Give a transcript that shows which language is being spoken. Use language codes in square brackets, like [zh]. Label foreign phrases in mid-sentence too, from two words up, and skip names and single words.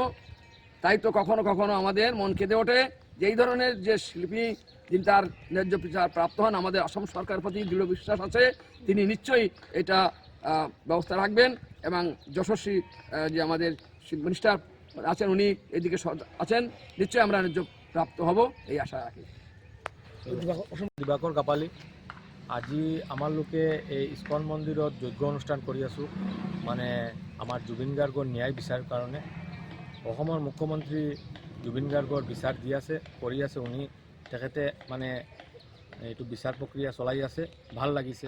[bn] তাই তো কখনো কখনো আমাদের মন কেঁদে ওঠে যে এই ধরনের যে শিল্পী যিনি তার ন্যায্য বিচার প্রাপ্ত হন। আমাদের অসম সরকারের প্রতি দৃঢ় বিশ্বাস আছে, তিনি নিশ্চয়ই এটা ব্যবস্থা রাখবেন এবং যশস্বী যে আমাদের মিনিস্টার আছেন উনি এদিকে আছেন, নিশ্চয়ই আমরা ন্যায্য প্রাপ্ত হব এই আশা রাখি। [as] দিবাকৰ কাপালি, আজি আমাৰ লোকে এই ইস্কন মন্দিৰত যজ্ঞ অনুষ্ঠান কৰি আছোঁ, মানে আমাৰ জুবিন গাৰ্গৰ ন্যায় বিচাৰ কাৰণে। অসমৰ মুখ্যমন্ত্ৰী জুবিন গাৰ্গৰ বিচাৰ দি আছে, কৰি আছে। উনি তেখেতে মানে এইটো বিচাৰ প্ৰক্ৰিয়া চলাই আছে, ভাল লাগিছে।